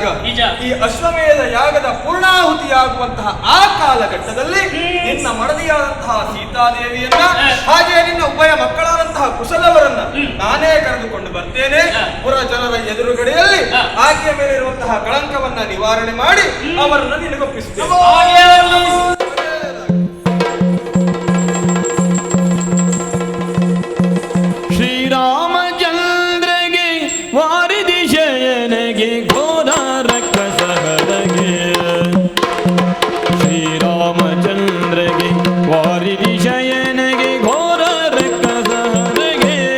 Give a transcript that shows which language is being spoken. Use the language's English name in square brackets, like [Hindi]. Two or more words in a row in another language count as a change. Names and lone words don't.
[Kannada] ಈ ಅಶ್ವಮೇಧ ಯಾಗದ ಪೂರ್ಣಾಹುತಿಯಾಗುವಂತಹ ಆ ಕಾಲಘಟ್ಟದಲ್ಲಿ ನಿನ್ನ ಮಡದಿಯಾದಂತಹ ಸೀತಾದೇವಿಯನ್ನ ಹಾಗೆ ನಿನ್ನ ಉಭಯ ಮಕ್ಕಳಾದಂತಹ ಕುಶಲವರನ್ನ ನಾನೇ ಕರೆದುಕೊಂಡು ಬರ್ತೇನೆ. ಪುರ ಜನರ ಎದುರುಗಡೆಯಲ್ಲಿ ಆಕೆಯ ಮೇಲೆ ಇರುವಂತಹ ಕಳಂಕವನ್ನ ನಿವಾರಣೆ ಮಾಡಿ ಅವರನ್ನು ನಿನಗೊಪ್ಪಿಸುತ್ತೇನೆ. ಶ್ರೀರಾಮಚಂದ್ರಗೆ ವಾರಿದಿ ಶಯನಗೆ ಘೋರ ರಕ್ಕಸಹರಗೆ, ಶ್ರೀರಾಮಚಂದ್ರಗೆ ವಾರಿದಿ ಶಯನಗೆ ಘೋರ ರಕ್ಕಸಹರಗೆ,